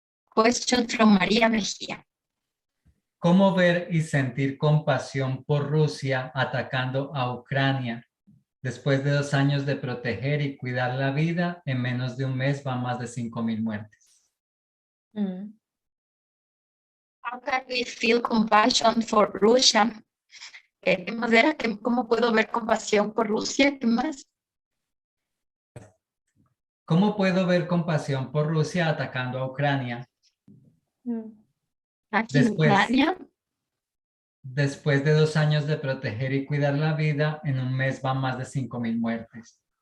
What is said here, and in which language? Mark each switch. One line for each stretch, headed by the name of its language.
English: Question from María Mejía.
Spanish: ¿Cómo ver y sentir compasión por Rusia atacando a Ucrania? Después de 2 años de proteger y cuidar la vida, en menos de un mes van más de 5,000 muertes.
English: How can we feel compassion for Russia?
Spanish: ¿Qué más era? ¿Cómo puedo ver compasión por Rusia? ¿Qué más? ¿Cómo puedo ver compasión por Rusia atacando a Ucrania? Aquí en Ucrania. Después de 2 años de proteger y cuidar la vida, en un mes van más de 5,000 muertes.